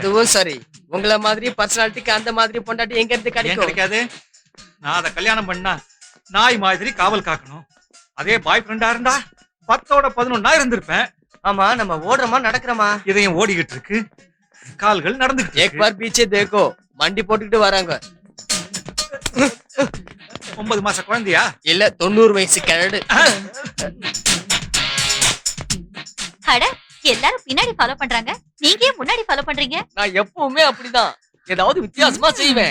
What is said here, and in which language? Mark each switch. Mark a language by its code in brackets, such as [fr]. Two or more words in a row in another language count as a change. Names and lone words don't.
[ta] அதுவும் சரி, உங்கள மாதிரி பர்சனாலிட்டிக்கு அந்த மாதிரி பொண்டாட்டி எங்க இருந்து ஏன் கிடைக்கும்? கிடைக்காது? நான் அதை கல்யாணம் பண்ணா நாய் மாதிரி காவல் காக்கணும். அதே பாய் ஃப்ரெண்டா இருந்தா 10ஓட 11 இருந்திருப்பேன். ஆமா, நம்ம ஓடுறோமா நடக்கிறோமா? இதையும் ஓடிக்கிட்டு இருக்கு, கால்கள் நடந்துகிட்டு [hi] एक बार पीछे देखो, [ta] மண்டி போட்டுக்கிட்டு வராங்க. 9 மாச குழந்தையா? இல்ல 90 வயசு கிழடு. அட எல்லாரும் பின்னாடி ஃபாலோ பண்றாங்க, நீங்க ஏன் முன்னாடி ஃபாலோ பண்றீங்க? நான் எப்பவுமே அப்படிதான், ஏதாவது வித்தியாசமா செய்வேன்.